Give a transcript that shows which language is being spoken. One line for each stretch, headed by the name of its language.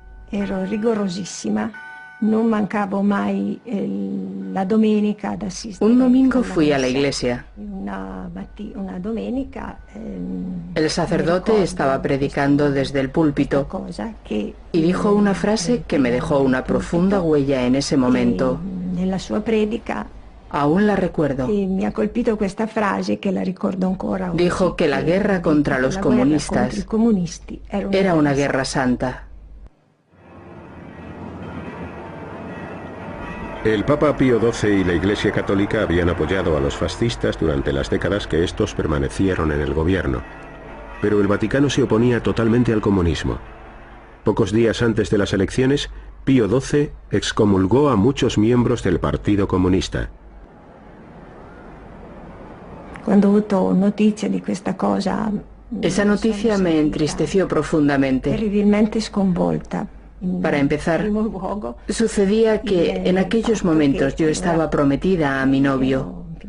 Italian: Ero rigorosísima. No mancavo mai la domenica ad assistere.
Spanish: Un domingo fui a la iglesia.
Italian: Una domenica.
Spanish: El sacerdote estaba predicando desde el púlpito y dijo una frase que me dejó una profunda huella en ese momento.
Italian: Nella sua predica
Spanish: aún la recuerdo.
Italian: Me ha colpito questa frase que la ricordo ancora.
Spanish: Dijo que la guerra contra los comunistas era una guerra santa. El Papa Pío XII y la Iglesia Católica habían apoyado a los fascistas durante las décadas que estos permanecieron en el gobierno, pero el Vaticano se oponía totalmente al comunismo. Pocos días antes de las elecciones, Pío XII excomulgó a muchos miembros del Partido Comunista.
Italian: Cuando avuto noticia di questa cosa,
Spanish: esa noticia me entristeció profundamente.
Italian: Terribilmente sconvolta.
Spanish: Para empezar, sucedía que en aquellos momentos yo estaba prometida a mi novio.